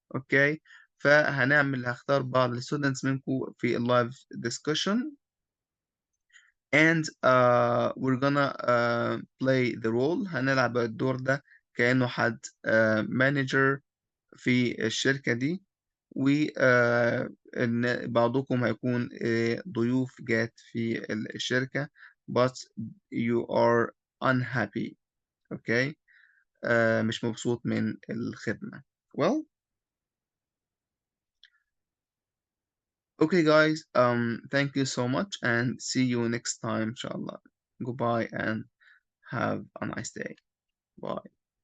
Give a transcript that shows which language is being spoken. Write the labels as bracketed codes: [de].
[ar] اوكي هختار بعض الستودنتس منكم في اللايف [en] discussion and we're gonna play the role. [ar] هنلعب الدور ده كأنه حد manager في الشركة دي، و إن بعضكم هيكون ضيوف جات في الشركة [en] but you are unhappy. [ar] okay مش مبسوط من الخدمة. [en] well okay guys, thank you so much and see you next time inshallah. Goodbye and have a nice day. Bye.